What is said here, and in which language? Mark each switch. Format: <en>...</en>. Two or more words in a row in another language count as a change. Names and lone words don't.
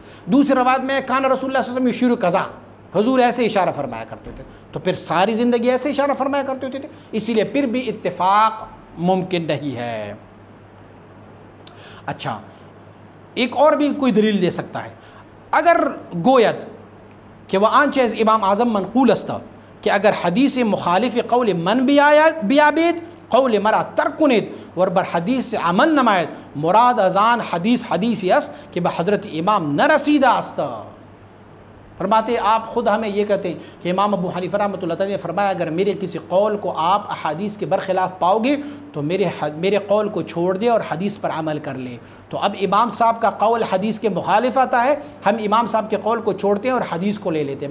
<ur>دوسری روایت میں</ur> <ar>کانا رسول اللہ صلی اللہ علیہ وسلم یشیر قضا،</ar> <ur>حضور ایسے اشارہ فرمایا کرتے تھے، تو پھر ساری زندگی ایسے اشارہ فرمایا کرتے ہوتے تھے. اسی لیے پھر بھی اتفاق ممکن نہیں ہے. اچھا، ایک اور بھی کوئی دلیل دے سکتا ہے.</ur> <fa>اگر گوید کہ وہ آنچہ از امام اعظم منقول است کہ اگر حدیث مخالف قول من بیابید قول مرا ترک کنید اور بر حدیث عمل نماید، مراد ازان حدیثی است کہ بحضرت امام نرسیدہ است.</fa> <ur>فرماتے آپ خود ہمیں یہ کہتے ہیں کہ امام ابو حنیفہ رحمۃ اللہ تعالیٰ نے فرمایا اگر میرے کسی قول کو آپ احادیث کے برخلاف پاؤ گے تو میرے قول کو چھوڑ دے اور حدیث پر عمل کر لے. تو اب امام صاحب کا قول حدیث کے مخالف آتا ہے، ہم امام صاحب کے قول کو چھوڑتے ہیں اور حدیث کو لے لیتے ہیں.</ur>